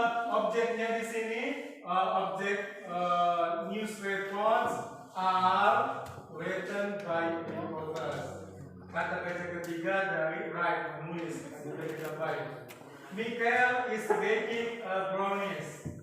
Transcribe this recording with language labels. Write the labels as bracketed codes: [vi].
[id] Objeknya di sini objek [en] news reports are written by reporters. [id] Kata kerja ketiga dari write, menulis. Sudah kita baik. [en] Michael is baking brownies.